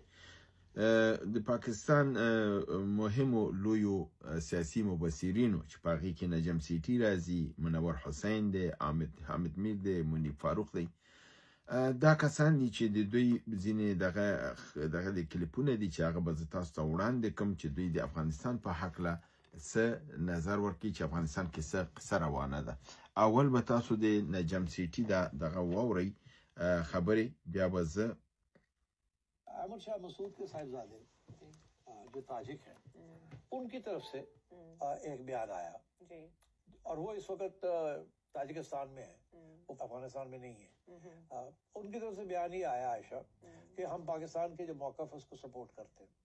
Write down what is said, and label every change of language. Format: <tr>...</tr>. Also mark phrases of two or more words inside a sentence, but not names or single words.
<ps>د پاکستان مهمو لویو سیاسي مبصرینو چې په هغې کې نجم سیټي راځي، منور حسین دی، حامد میر دی، منیب فاروق دی، دا کسان دي چې د دوی ځینې دغه د کلیپونه دي چې هغه به زه تاسو ته وړاندې کړم چې دوی د افغانستان په هکله څه نظر ورکوي چې افغانستان کې څه قصه روانه ده. اول به تاسو د نجم سیټي دغه واورئ خبرې، بیا به زه</ps> <ur>احمد شاہ مسعود کے صاحبزادے جو تاجک ہیں ان کی طرف سے ایک بیان آیا اور وہ اس وقت تاجکستان میں ہے، وہ افغانستان میں نہیں ہے. ان کی طرف سے بیان ہی آیا عائشہ کہ ہم پاکستان کے جو موقف ہے اس کو سپورٹ کرتے ہیں.</ur>